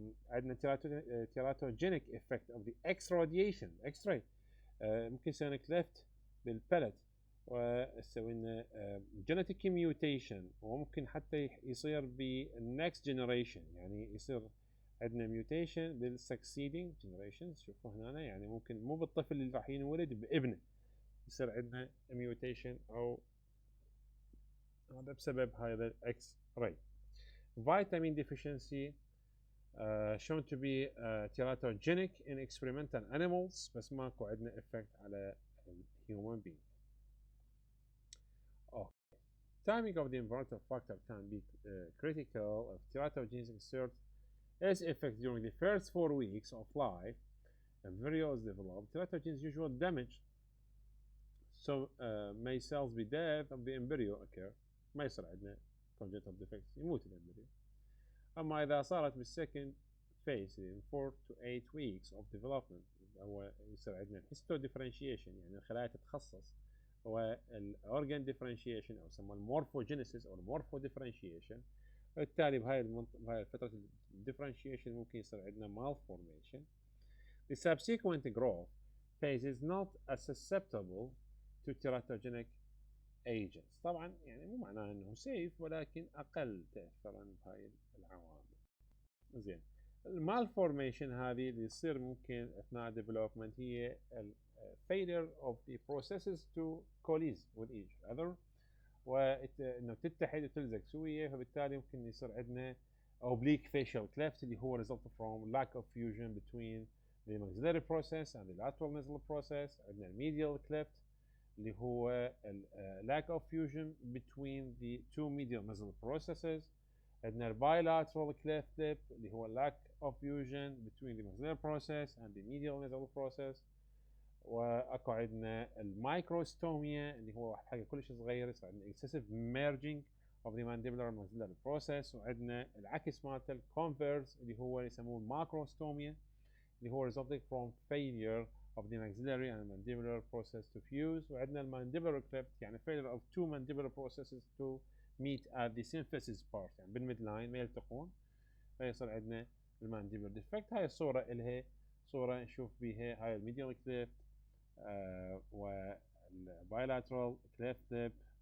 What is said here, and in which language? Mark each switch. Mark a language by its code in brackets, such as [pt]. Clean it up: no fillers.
[ar] عندنا [en] teratogenic effect of the X-radiation X-ray [ar] ممكن يسوي لنا cleft بالبالت ويسوي لنا genetic mutation وممكن حتى يصير بالnext generation يعني يصير عندنا mutation بالsucceeding generations. شوفوا هنا يعني ممكن مو بالطفل اللي راح ينولد بابنه يصير عندنا mutation أو هذا بسبب هذا X-ray. [en] Vitamin deficiency shown to be teratogenic in experimental animals [ar] بس ماكو عندنا [en] effect على human being. Okay. Timing of the environmental factor can be critical if teratogens exert its effect during the first 4 weeks of life. Embryo is developed. Teratogens usually damage, so may cells be death of the embryo occur. [ar] ما يصير عندنا congenital defects يموت الامبريو. أما إذا صارت بالsecond phase [en] in 4 to 8 weeks of development [ar] هو يصير عندنا histo differentiation يعني الخلايا تتخصص هو organ differentiation أو يسمى morphogenesis أو morpho differentiation. وبالتالي بهاي فترة differentiation ممكن يصير عندنا malformation. [en] The subsequent growth phase is not as susceptible to teratogenic agents. [ar] طبعا يعني مو معناه انه سيف ولكن اقل تاثرا بهاي العوامل. زين المالفورميشن هذه اللي يصير ممكن اثناء development هي failure of the processes to coalesce with each other وانه تتحد وتلزق سويه فبالتالي ممكن يصير عندنا [en] oblique facial cleft اللي هو result from lack of fusion between the maxillary process and the lateral nasal process. عندنا medial cleft اللي هو lack of fusion between the two medial nasal processes. عندنا bilateral cleft lip اللي هو lack of fusion between the maxillary process and the medial nasal process. [ar] واكو عندنا المايكروستوميا اللي هو واحد حاجه كلش صغير يصير عندنا [en] excessive merging of the mandibular and maxillary process. [ar] وعندنا العكس مالته الكونفيرس اللي هو يسموه الماكروستوميا اللي هو [en] resulting from failure of the maxillary and mandibular process to fuse. [ar] وعندنا المانديبولار cleft يعني [en] failure of two mandibular processes to meet at the symphysis part [ar] يعني بالميد لاين ما يلتقون فيصير عندنا المانديبولار ديفكت. هاي الصورة إلها صورة نشوف بيها هاي الميديال cleft والbilateral cleft lip.